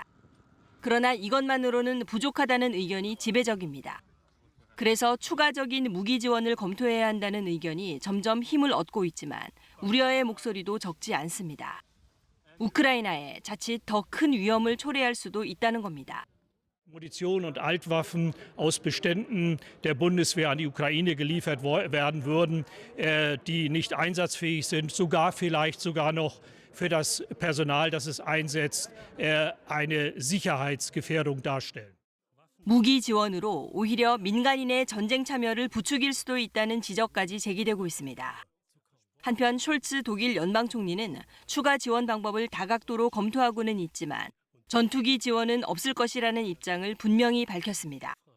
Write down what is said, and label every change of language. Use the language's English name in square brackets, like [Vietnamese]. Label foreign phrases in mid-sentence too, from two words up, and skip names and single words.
[Korean] 그러나 이것만으로는 부족하다는 의견이 지배적입니다. 그래서 추가적인 무기 지원을 검토해야 한다는 의견이 점점 힘을 얻고 있지만 우려의 목소리도 적지 않습니다. 우크라이나에 자칫 더 큰 위험을 초래할 수도 있다는 겁니다. [German] Munition und Altwaffen aus Beständen der Bundeswehr an die Ukraine geliefert werden würden, die nicht einsatzfähig sind, vielleicht sogar noch für das Personal, das es einsetzt, eine Sicherheitsgefährdung darstellen. [Korean] 무기 지원으로 오히려 민간인의 전쟁 참여를 부추길 수도 있다는 지적까지 제기되고 있습니다. 한편 숄츠 독일 연방총리는 추가 지원 방법을 다각도로 검토하고는 있지만 전투기 지원은 없을 것이라는 입장을 분명히 밝혔습니다.